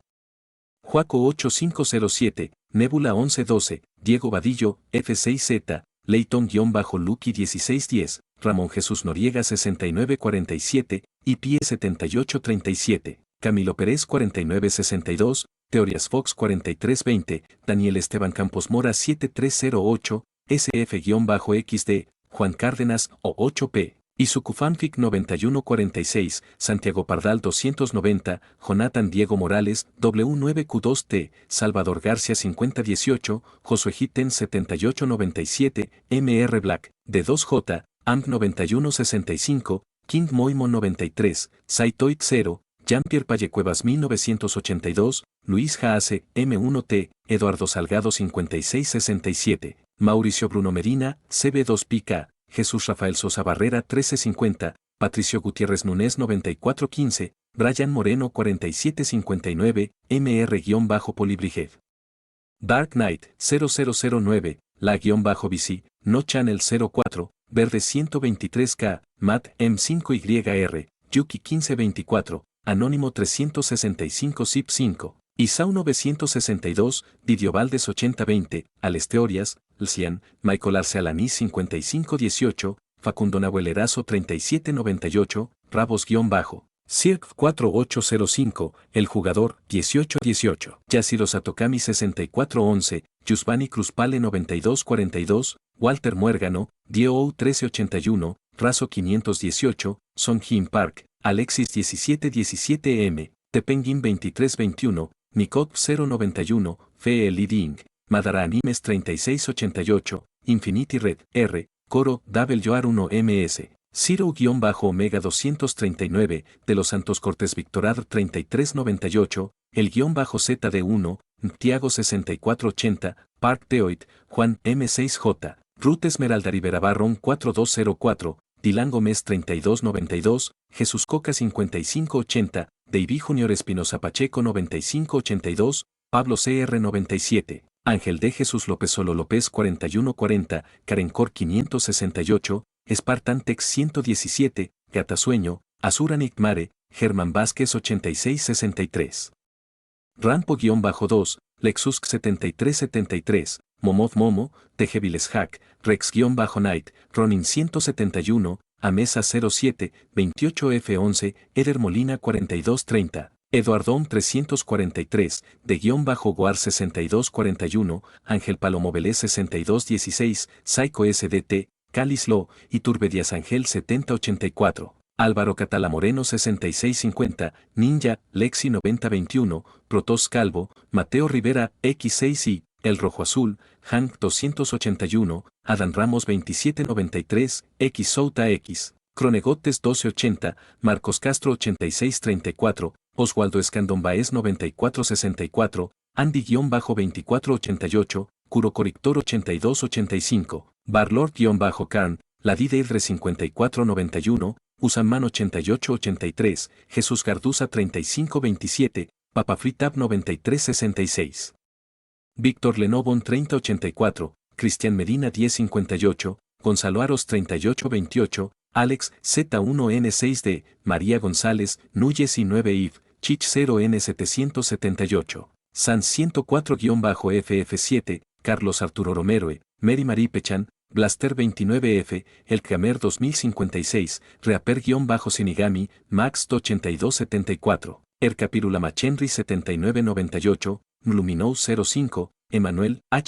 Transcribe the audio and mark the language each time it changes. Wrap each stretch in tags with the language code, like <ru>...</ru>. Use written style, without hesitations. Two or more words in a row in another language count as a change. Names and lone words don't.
<es>Juaco 8507, Nebula 1112, Diego Vadillo, F6Z, Leighton-Lucky 1610, Ramón Jesús Noriega 6947, IPE 7837, Camilo Pérez 4962, Teorías Fox 4320, Daniel Esteban Campos Mora 7308, SF-XD, Juan Cárdenas o 8P, Isukufanfic 9146, Santiago Pardal 290, Jonathan Diego Morales, W9Q2T, Salvador García 5018, Josué Hitten 7897, MR Black, D2J, AMP 9165, King Moimo 93, Saitoid 0, Jean-Pierre Pallecuevas 1982, Luis Jaase, M1T, Eduardo Salgado 5667, Mauricio Bruno Medina, CB2PK, Jesús Rafael Sosa Barrera 1350, Patricio Gutiérrez Núñez 9415, Brian Moreno 4759, MR-Polibrijev. Dark Knight 0009, La-BC, No Channel 04, Verde 123K, Matt M5YR, Yuki 1524, Anónimo 365 Zip 5, Isau 962, Didio Valdes 8020, Alesteorias, Lcian, Michael Arce Alaní 5518, Facundo Nahuelerazo 3798, Rabos-Circ 4805, El Jugador 1818, Yashiro Satokami 6411, Yusbani Cruzpale 9242, Walter Muérgano, Dio 1381, Razo 518, Song Jin Park, Alexis 1717M, Tepengin 2321, Nikot 091, Fe Leading, Madara Animes 3688, Infinity Red, R, Coro, WR1MS, Zero-Omega 239, De los Santos Cortés Victorad 3398, el -ZD1, Tiago 6480, Park Teoid, Juan M6J, Ruth Esmeralda Rivera Barrón 4204, Dilan Gómez 3292, Jesús Coca 5580, David Junior Espinosa Pacheco 9582, Pablo CR 97, Ángel de Jesús López Solo López 4140, Karencor 568, Spartan Tex 117, Gatasueño, Azura Mare, Germán Vázquez 8663. Rampo-2, Lexus 7373, Momoth Momo, Tejeviles Hack, Rex-Night, Ronin 171, Amesa 07, 28F11, Eder Molina 4230, Eduardón 343, de-Guar 6241, Ángel Palomo Vélez 6216, Psycho SDT, Calis Lo, Iturbe Díaz Ángel 7084. Álvaro Catala Moreno 6650, Ninja, Lexi 9021, Protos Calvo, Mateo Rivera, X6i, El Rojo Azul, Hank 281, Adán Ramos 2793, X Souta X, Cronegotes 1280, Marcos Castro 8634, Oswaldo Escandón Baez 9464, Andy-2488, Curocorictor 8285, Barlord-Carn, Ladideildre 5491, Usaman 8883, Jesús Garduza 3527, Papafritab 9366. Víctor Lenovon 3084, Cristian Medina 1058, Gonzalo Aros 3828, Alex Z1N6D, María González, Núñez y 9 IV, Chich 0N778, San 104-FF7, Carlos Arturo Romero, Mary Marie Pechan, Blaster 29F, El Kramer 2056, Reaper-Sinigami, Max 8274, Ercapirula Machenry 7998, Mluminou 05, Emanuel</es>